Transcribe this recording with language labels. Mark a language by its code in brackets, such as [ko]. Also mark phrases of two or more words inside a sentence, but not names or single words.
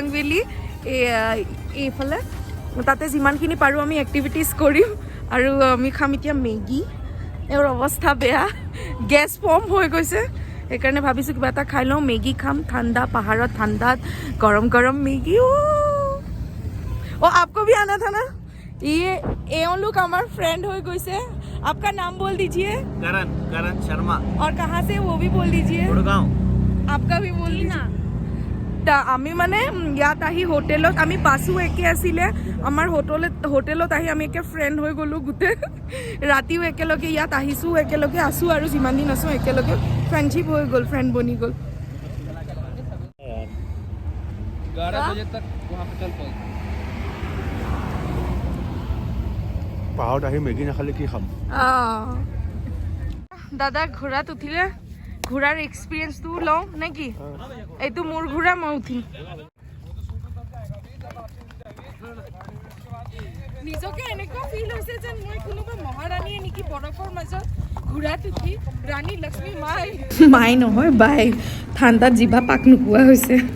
[as] ভেলি এইফালে তাতে যিমানখিনি পাৰোঁ আমি এক্টিভিটিজ কৰিম আৰু আমি খাম এতিয়া মেগী এওঁৰ অৱস্থা বেয়া [en] gas form [as] হৈ গৈছে সেইকাৰণে ভাবিছোঁ কিবা এটা খাই লওঁ মেগী খাম ঠাণ্ডা পাহাৰত ঠাণ্ডাত গৰম গৰম মেগী [hi] आपको भी आना था ना ये लोग हमारे फ्रेंड हो गए से आपका नाम बोल दीजिए करण शर्मा और कहाँ से वो भी बोल दीजिए गुड़गांव आपका भी बोल दीजिए [as] আমি মানে ইয়াত আহি হোটেলত আমি পাছো একে আছিলে আমাৰ হোটেলত আহি আমি একে ফ্ৰেণ্ড হৈ গ'লোঁ গোটেই ৰাতিও একেলগে ইয়াত আহিছোঁ একেলগে আছোঁ আৰু যিমান দিন আছোঁ একেলগে ফ্ৰেণ্ডশ্বিপ হৈ গ'ল ফ্ৰেণ্ড বনি গ'ল [hi] 11 बजे तक वहाँ पे चल पाओ [as] পাহাৰত আহি মেগী নাখালে কি খাম দাদা ঘোঁৰাত উঠিলে ঘোঁৰাৰ এক্সপিৰিয়েঞ্চটো লওঁ নে কি এইটো মোৰ ঘোঁৰা মই উঠিম নিজকে এনেকুৱা ফিল হৈছে যেন মই কোনোবা মহাৰাণীয়ে নেকি বৰফৰ মাজত ঘোঁৰাত উঠি ৰাণী লক্ষ্মী মাই নহয় বাই ঠাণ্ডাত জিভা পাক নোপোৱা হৈছে